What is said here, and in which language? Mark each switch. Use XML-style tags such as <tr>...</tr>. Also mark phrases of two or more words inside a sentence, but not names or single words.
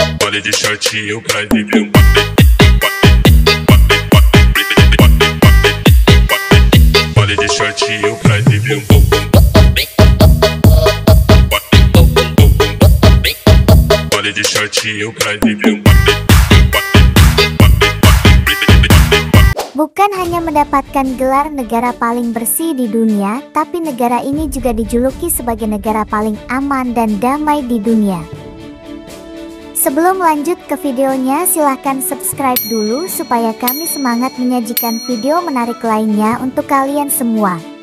<pt>Baile de shortinho pra livre. Baile de shortinho pra livre. Baile de shortinho pra livre.</pt> <id>Bukan hanya mendapatkan gelar negara paling bersih di dunia, tapi negara ini juga dijuluki sebagai negara paling aman dan damai di dunia. Sebelum lanjut ke videonya, silahkan subscribe dulu supaya kami semangat menyajikan video menarik lainnya untuk kalian semua.</id>